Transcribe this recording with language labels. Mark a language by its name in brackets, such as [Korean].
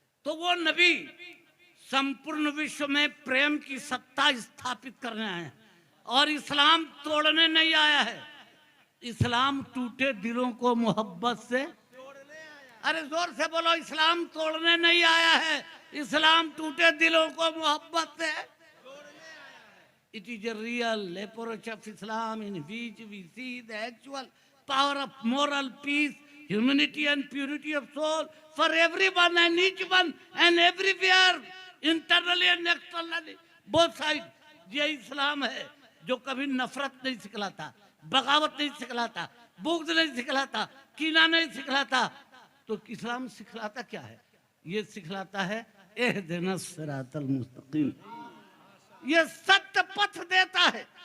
[Hindi] तो वो नबी संपूर्ण विश्व में प्रेम की सत्ता स्थापित करने आए हैं और इस्लाम तोड़ने नहीं आया है। इस्लाम टूटे दिलों को मोहब्बत से, अरे जोर से बोलो, इस्लाम तोड़ने नहीं आया है, इस्लाम टूटे दिलों को मोहब्बत से। [English] It is a real approach of Islam in which we see the actual power of moral peace, humanity and purity of soul for everyone and each one and everywhere, internally and externally, both sides. [Hindi] ये इस्लाम है जो कभी नफरत नहीं सिखलाता, बगावत नहीं सिखलाता, बुग़्ज़ नहीं सिखलाता, कीना नहीं सिखलाता। तो इस्लाम सिखलाता क्या है? ये सिखलाता है [Arabic] इहदिनस सिरातल मुस्तकीम, [Hindi] ये सत्य पथ देता है।